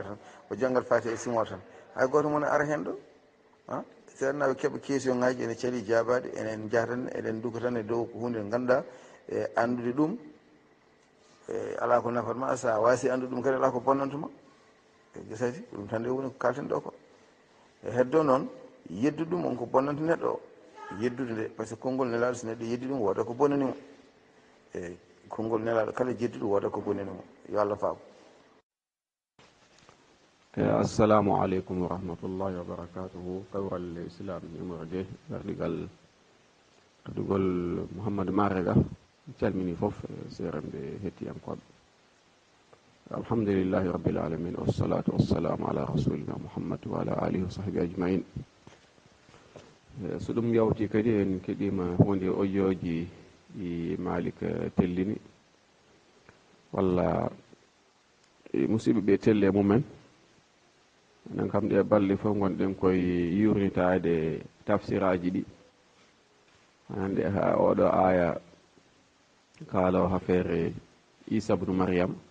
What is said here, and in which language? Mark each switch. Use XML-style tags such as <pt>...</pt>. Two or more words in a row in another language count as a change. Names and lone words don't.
<ff>tan o janggat fati e simore tan hay goto mon ara hen ɗo seeɗnaɓe keeɓa question ngaji ene caali jabade enen jahatan eɗen duga tan e dow ko hunde ganduɗa e andude ɗum e ala ko nafatma sa wasi andude ɗum kadi ala ko bonnantuma e gesati ɗum tan nde woni ko kalten ɗo ko e heddo noon yeddude ɗum on ko bonnanta neɗɗo o yeddude nde</ff> <fr>par ce que</fr> <ff>konngol nelaɗo so neɗɗo yeddi ɗum woda ko bonnanimo eyyi konngol nelaɗo kala jedduɗo woda ko bonnanimo yo Allah faam</ff> <ar>السلام عليكم ورحمة الله وبركاته</ar> <ff>kawral islam numéro 2 gardigal kaddugol Mouhamadou Marega calmini foof seeremɓe hettiyankoɓe</ff> <ar>الحمد لله رب العالمين والصلاة والسلام على رسولنا محمد وعلى آله وصحبه أجمعين</ar> <ff>so ɗum yawti kadi en keeɗima hunde audio-ji ɗi Malick tellini walla musidɓe ɓe telle mumen enen kam ɗe balɗe fof gonɗen koye yurnitade tafsiraji ɗi hande ha oɗo aya kaalaw affaire Isa ibnu Maryam</ff>